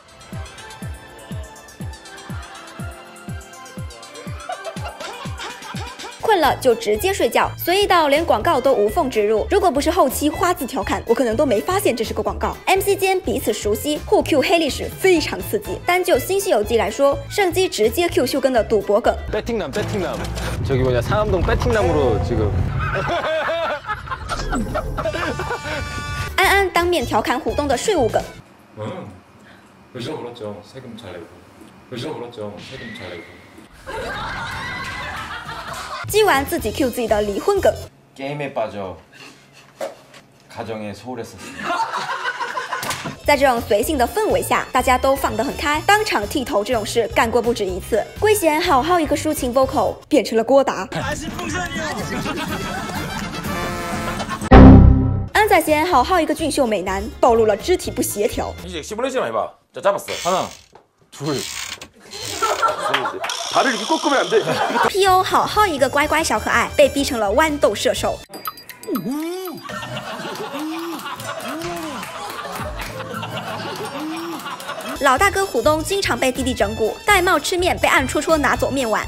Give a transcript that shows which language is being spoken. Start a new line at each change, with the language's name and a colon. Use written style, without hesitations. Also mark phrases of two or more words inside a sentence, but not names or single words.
Chinese: 困了就直接睡觉，随意到连广告都无缝植入。如果不是后期花字调侃，我可能都没发现这是个广告。MC 间彼此熟悉，互 Q 黑历史非常刺激。单就《新西游记》来说，圣基直接 Q 秀根的赌博梗。
Korean: 배팅남 저기 뭐냐 상암동 배팅남으로 지금
Chinese: 安安当面调侃虎东的税务梗。
Korean: 의지로 벌었죠. 세금 잘 내고. 의지로 벌었죠. 세금 잘 내고.
Chinese: 鸡丸自己 Q 自己的离婚梗。
Korean: 게임에 빠져 가정에 소홀했었습니다.
Chinese: 在这种随性的氛围下，大家都放得很开，当场剃头这种事干过不止一次。圭贤好好一个抒情 vocal 变成了郭达。安宰贤好好一个俊秀美男，暴露了肢体不协调。
Korean: 이제 시뮬레이션 해봐. 자, 잡았어. 하나, 둘. 발을 이렇게 꺾으면 안 돼.
Chinese: PO 好好一个乖乖小可爱，被逼成了豌豆射手。老大哥虎东经常被弟弟整蛊，戴帽吃面被暗戳戳拿走面碗。